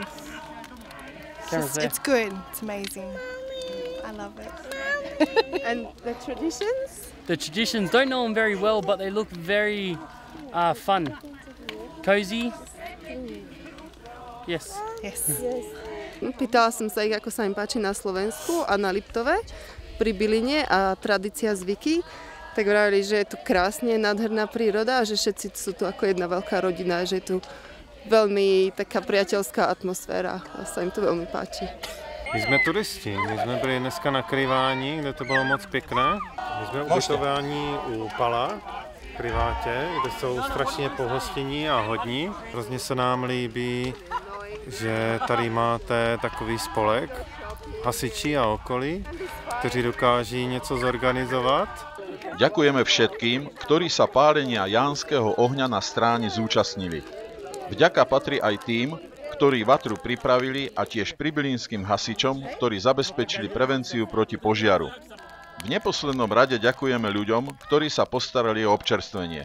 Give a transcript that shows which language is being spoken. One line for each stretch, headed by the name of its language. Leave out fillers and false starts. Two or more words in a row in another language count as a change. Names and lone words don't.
English: Camera's there. It's good. It's amazing. I love it. And the traditions? The traditions, don't know them very well, but they look very fun. Cozy. Yes. Yes.
Slovak: Pýtala som sa ich, ako sa im páči na Slovensku a na Liptove, pri Biline a tradícia zvyky. Tak vravili, že je tu krásne, nádherná príroda a že všetci sú tu ako jedna veľká rodina, že je tu veľmi taká priateľská atmosféra a sa im to veľmi páči.
Czech: My jsme turisti, my jsme byli dneska na Kryvání, kde to bylo moc pěkné. My jsme ubytování u Pala, v Privátě, kde jsou strašně pohostinní a hodní. Hrozně se nám líbí, že tady máte takový spolek, hasiči a okolí, kteří dokáží něco zorganizovat.
Slovak: Ďakujeme všetkým, ktorí sa pálenia jánskeho ohňa na stráni zúčastnili. Vďaka patrí aj tým, ktorí vatru pripravili a tiež pribilínskym hasičom, ktorí zabezpečili prevenciu proti požiaru. V neposlednom rade ďakujeme ľuďom, ktorí sa postarali o občerstvenie.